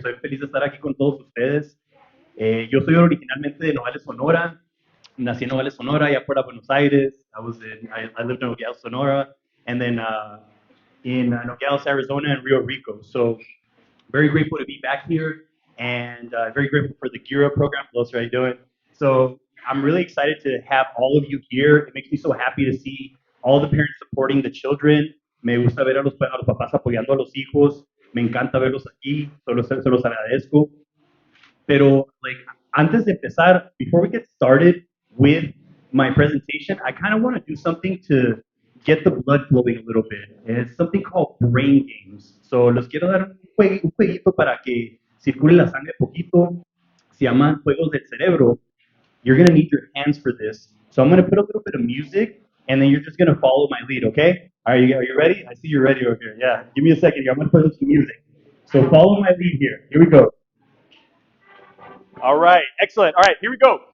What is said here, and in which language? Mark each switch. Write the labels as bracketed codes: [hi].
[es] Soy feliz de estar aquí con todos ustedes. Yo soy originalmente de Nogales, Sonora. Nací en Nogales, Sonora, allá fuera Buenos Aires. [en] I lived in Nogales, Sonora, and then in Nogales, Arizona, and Rio Rico. So very grateful to be back here, and very grateful for the Gear Up program. For those who are doing. So I'm really excited to have all of you here. It makes me so happy to see all the parents supporting the children. [es] Me gusta ver a los papás apoyando a los hijos. Me encanta verlos aquí. Se los agradezco. Pero, [en] like, [es] antes de empezar, [en] before we get started with my presentation, I kind of want to do something to get the blood flowing a little bit. It's something called brain games. [es] So, los quiero dar un jueguito para que circule la sangre poquito. Se llaman juegos del cerebro. [en] You're going to need your hands for this. So, I'm going to put a little bit of music, and then you're just going to follow my lead, okay? Are you ready? I see you're ready over here. Yeah, give me a second here. I'm going to put some music. So, follow my lead here. Here we go. All right, excellent. All right, here we go.